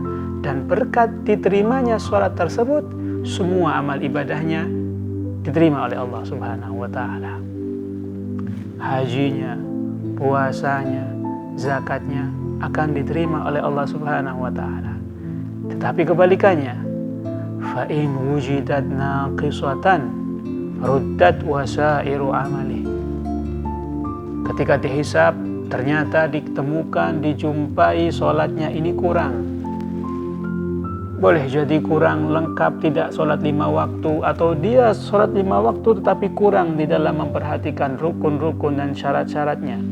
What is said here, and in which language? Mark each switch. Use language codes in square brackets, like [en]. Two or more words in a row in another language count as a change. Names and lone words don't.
[id] Dan berkat diterimanya salat tersebut, semua amal ibadahnya diterima oleh Allah [ar] سبحانه وتعالى. [id] Hajinya, puasanya, zakatnya akan diterima oleh Allah [ar] سبحانه وتعالى. [id] Tetapi kebalikannya, [ar] فإن وجدت ناقصة ردت وسائر عمله. [id] Ketika dihisab ternyata ditemukan, dijumpai sholatnya ini kurang. Boleh jadi kurang lengkap, tidak sholat 5 waktu, atau dia sholat 5 waktu tetapi kurang di dalam memperhatikan rukun-rukun dan syarat-syaratnya.